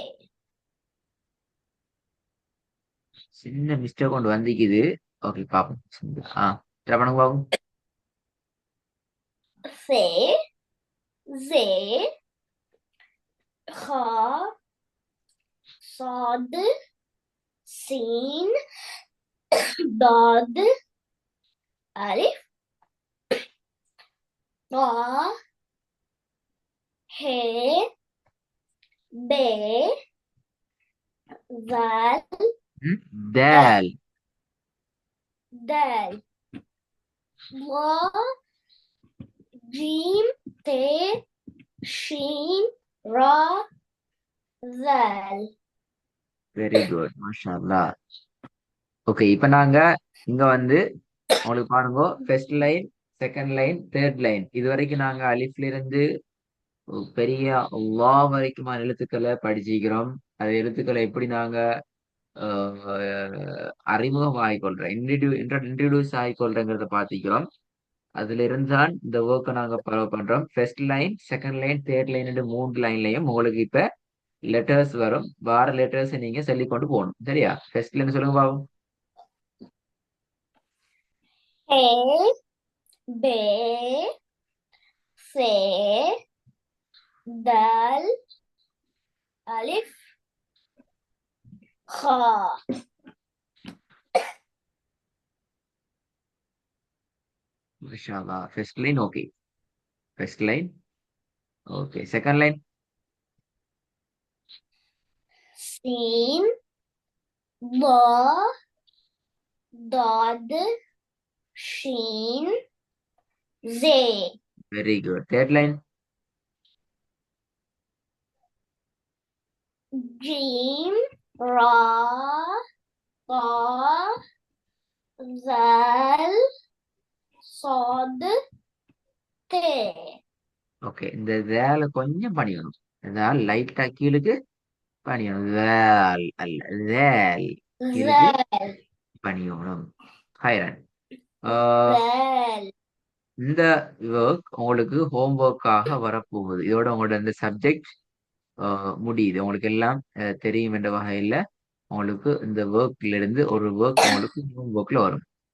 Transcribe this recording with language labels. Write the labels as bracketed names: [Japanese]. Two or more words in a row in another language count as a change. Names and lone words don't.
[Tamil] சின்ன மிஸ்டேக் கொண்டு வந்திக்குது ஓகே பாப்போம் ட்ரை பண்ணுங்க பாப்போம் [Arabic] ف ز خا صاد سين ضاد ألف طا ح ب ذال دال دال لا جيم ت شين را ذال [English] very good [Arabic] ما شاء الله [Tamil] ஓகே இப்ப நாங்க இங்க வந்து உங்களுக்கு பாருங்க [English] first line second line third line [Tamil] இது வரைக்கும் நாங்க அலிஃப்ல இருந்து பெரிய லா வரைக்குமான எழுத்துக்களை படிச்சுக்கிறோம் அது எழுத்துக்களை எப்படி நாங்க அறிமுகம் ஆகிக்கொள்றோம் இன்ட்ரடியூஸ் ஆகிக்கொள்றோங்கிறத பார்த்திக்கிறோம் அதுல இருந்தான் இந்த ஒர்க்கை நாங்க ஃபாலோ பண்றோம் [English] first line second line third line [Tamil] மூணு லைன்லயும் உங்களுக்கு இப்ப லெட்டர்ஸ் வரும் வார லெட்டர்ஸ் நீங்க சொல்லி கொண்டு போகணும் சரியா [English] first line [Tamil] சொல்லுங்க பாவம் [Arabic] ح ب ث دال ألف خا ما شاء الله [English] first line OK first line OK second line [Arabic] سين ضا ضاد شين زي [English] very good third line [Arabic] جيم را طا ذال صاد ت [Tamil] ஓகே இந்த வேலை கொஞ்சம் பணியணும் இதால் லைட்டா கீழுக்கு பணியணும் வேல் அல்ல வேல் கீழுக்கு [Arabic] ذال [Tamil] பணியணும் ஹைரன் [Arabic] ذال [Tamil] இந்த ஒர்க் உங்களுக்கு ஹோம்ஒர்க்காக வரப்போகுது இதோட உங்களோட இந்த சப்ஜெக்ட் முடியுது உங்களுக்கு எல்லாம் தெரியும் என்ற வகையில உங்களுக்கு இந்த ஒர்க்ல இருந்து ஒரு ஒர்க் உங்களுக்கு ஹோம்ஒர்க்ல வரும்